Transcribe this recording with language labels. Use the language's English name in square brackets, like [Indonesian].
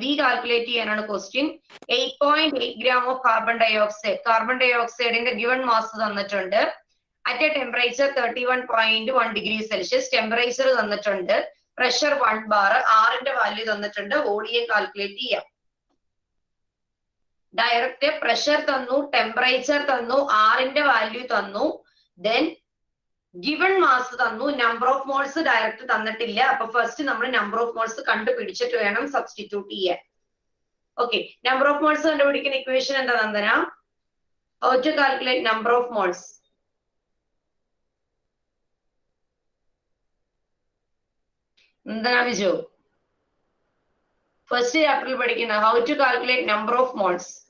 [English] We calculate [Malayalam] ചെയ്യാനാണ് [English] question. 8.8 gram of carbon dioxide. Carbon dioxide ന്റെ given mass തന്നിട്ടുണ്ട്. At a temperature 31.1 degrees Celsius. Temperature തന്നിട്ടുണ്ട്. Pressure 1 bar. R ന്റെ value തന്നിട്ടുണ്ട്. Volume calculate ചെയ്യാം. Direct pressure തന്നു, temperature തന്നു, R ന്റെ value തന്നു. Then given mass തന്നു, number of moles direct തന്നിട്ടില്ല. [Malayalam] അപ്പൊ ഫസ്റ്റ് നമ്മൾ [English] number of moles [Malayalam] കണ്ടുപിടിച്ചിട്ട് വേണം സബ്സ്റ്റിറ്റ്യൂട്ട് ചെയ്യാൻ. ഓക്കെ, [English] number of moles [Malayalam] കണ്ടുപിടിക്കുന്ന ഇക്വേഷൻ എന്താ Nandana? [English] How to calculate number of moles? [Malayalam] Nandana Viju first ചാപ്റ്ററിൽ പഠിക്കുന്ന [English] how to calculate number of moles.